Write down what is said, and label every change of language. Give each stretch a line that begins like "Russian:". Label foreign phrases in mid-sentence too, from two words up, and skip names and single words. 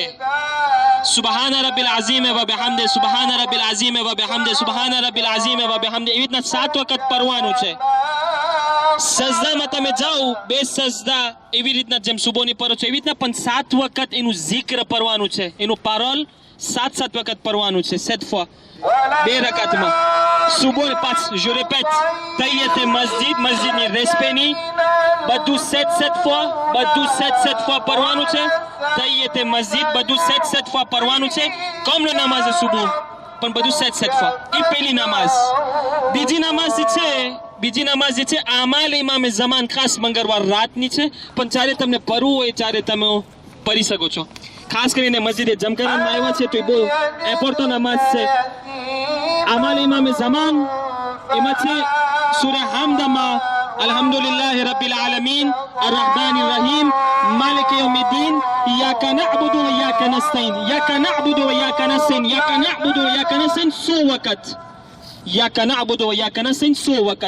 Arabic: سبحان ربي العظيم وبحمده، سبحان ربي العظيم وبحمده، سبحان ربي العظيم وبحمده,
Gujarati: એવી રીતના 7 વખત પરવાનું છે. સજદામાં તમે જાઓ, 2 સજદા એવી રીતના જેમ સુબોની પરો છો એવી રીતના પણ 7 વખત એનું જિક્ર પરવાનું છે. એનું પારોલ 7 વખત પરવાનું છે. 7 fois 2 રકાતમાં. સુબો 5
French: je répète
Gujarati: તૈયતે મસ્જિદની રેસ્પેની બધું 7 fois, બધું 7 fois પરવાનું છે. તૈયતે મસ્જિદ બધું 7 fois પરવાનું છે.
French: comme le namaz de subuh.
Gujarati: પણ બધું સેટ એ પહેલી નમાઝ. બીજી નમાઝ જે છે આમાલ ઇમામે ઝમાન ખાસ મંગળવાર રાતની છે, પણ જ્યારે તમને પરવું હોય ત્યારે તમે પરી શકો છો. ખાસ કરીને મસ્જિદે જમકરાનમાં આવ્યા છે તો એ બહુ ઇમ્પોર્ટન્ટ નમાઝ છે. આમાલ ઇમામે ઝમાન એમાં છે સૂરા હામદમાં
Arabic: الحمد لله رب العالمين الرحمن الرحيم مالك يوم الدين إياك نعبد وإياك نستعين إياك نعبد وإياك نستعين إياك نعبد وإياك نستعين 100 વખત إياك نعبد وإياك نستعين 100 વખત.